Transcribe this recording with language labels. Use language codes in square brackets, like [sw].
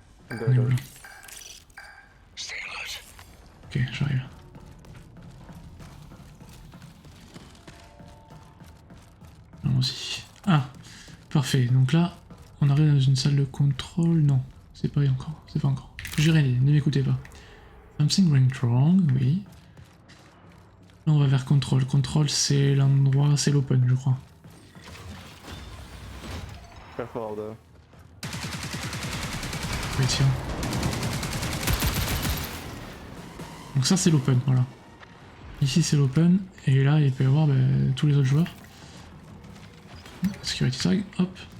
[fr] On est où là? Ok, j'arrive. Là aussi. Ah, parfait. Donc là, on arrive dans une salle de contrôle. Non, c'est pas encore. C'est pas encore. J'irai, ne m'écoutez pas. [en] Something went wrong, oui. [fr] Là, on va vers contrôle. Contrôle, c'est l'endroit, c'est l'open, je crois. Oui, tiens. Donc ça, c'est l'open, voilà. Ici, c'est l'open, et là, il peut y avoir tous les autres joueurs. Security tag, hop.